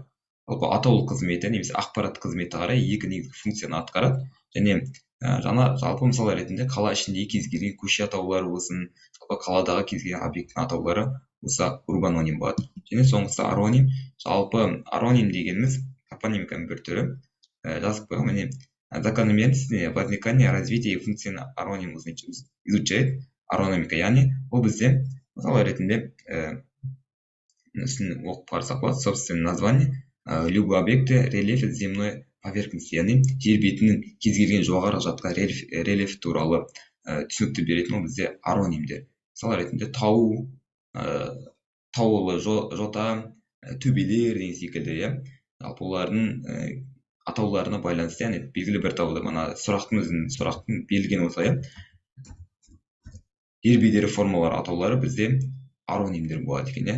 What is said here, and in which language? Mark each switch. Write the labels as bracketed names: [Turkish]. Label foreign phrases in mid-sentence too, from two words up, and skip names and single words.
[Kazakh] Жалпы атаулы қызметі немесе ақпарат қызметі қарай екі негізгі функцияны атқарады. Және жалпы мысал ретінде қала ішіндегі кез келген көше атаулары болсын, жалпы қаладағы кез келген объекттің атаулары осы урбаноним болады. Және соңғысы ароним. Жалпы ароним дегеніміз топонимиканың бір түрі. Жазып қойған, міне [Russian] закономерность возникания, развития и функции ароним изучает аронимика. [Kazakh] Яғни ол бізде мысал ретінде оқып қарасақ болады. [Russian] Собственно название любой объекты рельефа земной поверхности, [Kazakh] яғни жер бетінің кез келген жоғары жатқан рельеф туралы түсінікті беретін ол бізде аронимдер. Мысал ретінде тау, таулы жота, төбелер деген секілді. Жалпы олардың атауларына байланысты, яғни белгілі бір тауда сұрақтың берілген осылай жер бедері формалары атаулары бізде аронимдер болады екен.